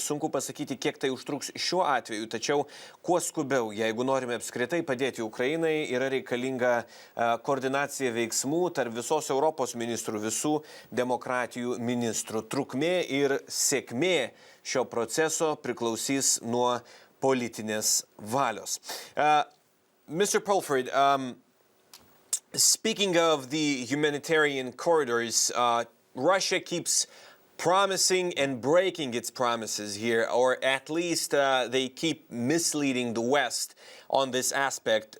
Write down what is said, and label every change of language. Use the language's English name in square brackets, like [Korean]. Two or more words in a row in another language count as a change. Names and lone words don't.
[Lithuanian] Sunku pasakyti, kiek tai užtruks šiuo atveju, tačiau kuo skubiau, jeigu norime apskritai padėti Ukrainai, yra reikalinga koordinacija veiksmų tarp visos Europos ministrų, visų demokratijų ministrų. Trukmė ir sėkmė šio proceso priklausys nuo politinės valios. [English] Mr. Pulford, speaking of the humanitarian corridors, Russia keeps promising and breaking its promises here, or at least they keep misleading the West on this aspect.